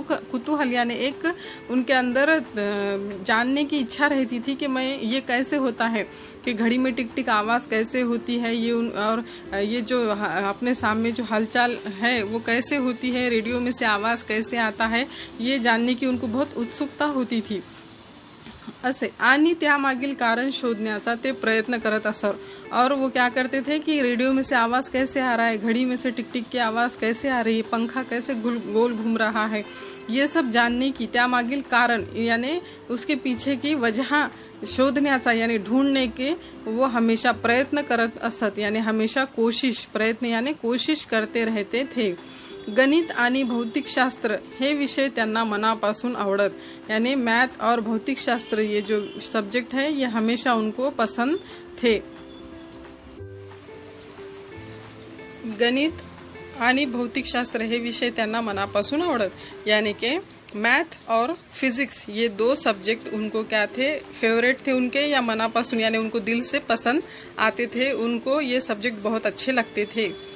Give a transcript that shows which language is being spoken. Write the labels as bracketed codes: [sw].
[hi] कुतूहल यानी एक उनके अंदर जानने की इच्छा रहती थी कि मैं ये कैसे होता है कि घड़ी में टिक टिक आवाज़ कैसे होती है, ये और ये जो अपने सामने जो हलचल है वो कैसे होती है, रेडियो में से आवाज़ कैसे आता है, ये जानने की उनको बहुत उत्सुकता होती थी। [mr] असे आणि त्यामागील कारण शोधण्याचा ते प्रयत्न करत असत। [hi] और वो क्या करते थे कि रेडियो में से आवाज़ कैसे आ रहा है, घड़ी में से टिक टिक की आवाज़ कैसे आ रही है, पंखा कैसे गोल घूम रहा है, ये सब जानने की त्यामागील कारण यानी उसके पीछे की वजह शोधण्याचा यानी ढूंढने के वो हमेशा [mr] प्रयत्न करत असत, [hi] यानी हमेशा कोशिश प्रयत्न यानी कोशिश करते रहते थे। [mr] गणित आणि भौतिकशास्त्र हे विषय त्यांना मनापासून आवडत, [hi] यानी मैथ और भौतिकशास्त्र ये जो सब्जेक्ट है ये हमेशा उनको पसंद थे। [mr] गणित आणि भौतिकशास्त्र हे विषय त्यांना मनापासून आवडत, [hi] यानी कि मैथ और फिजिक्स ये दो सब्जेक्ट उनको क्या थे, फेवरेट थे उनके या मनापासून यानी उनको दिल से पसंद आते थे, उनको ये सब्जेक्ट बहुत अच्छे लगते थे।